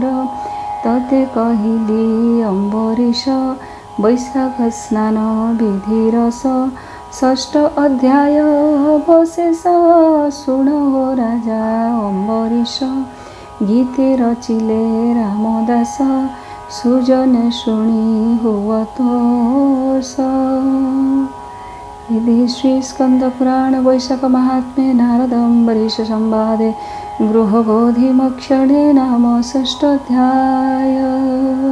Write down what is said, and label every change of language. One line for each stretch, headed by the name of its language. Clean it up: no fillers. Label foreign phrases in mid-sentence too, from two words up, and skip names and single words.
Odia: ତତେ କହିଲି ଅମ୍ବରୀଶ, ବୈଶାଖ ସ୍ନାନ ବିଧି ରସ। ଷଷ୍ଠ ଅଧ୍ୟାୟ ଅବଶେଷ, ଶୁଣ ହୋ ରାଜା ଅମ୍ବରୀଶ। ଗୀତେ ରଚିଲେ ରାମଦାସ, ସୁଜନେ ଶୁଣି ହୁଅତୋଷ।
Sanskrit: इति श्री स्कंदपुराण वैशाख महात्म्ये नारद अम्बरीश संवादे गृहबोधि मोक्षणे नाम षष्ठोऽध्याय।